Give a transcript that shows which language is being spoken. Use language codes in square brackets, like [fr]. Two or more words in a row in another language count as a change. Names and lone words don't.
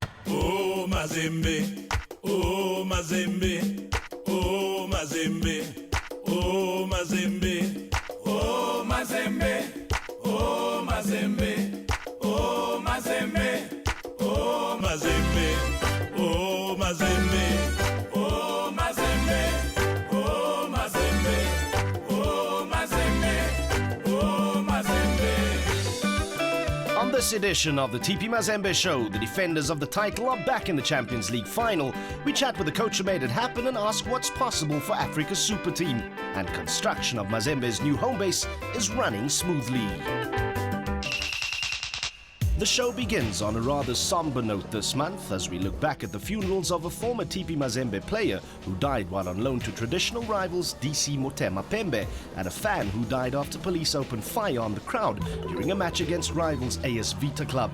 [en] Oh Mazembe, oh Mazembe, oh Mazembe, oh Mazembe, oh Mazembe, oh Mazembe, oh Mazembe, oh Mazembe, oh Mazembe, oh Mazembe, oh Mazembe, oh Mazembe, oh Mazembe. On this edition of the TP Mazembe show, the defenders of the title are back in the Champions League final. We chat with the coach who made it happen and ask what's possible for Africa's super team. And construction of Mazembe's new home base is running smoothly. The show begins on a rather somber note this month as we look back at the funerals of a former TP Mazembe player who died while on loan to traditional rivals DC Motema Pembe and a fan who died after police opened fire on the crowd during a match against rivals AS Vita Club.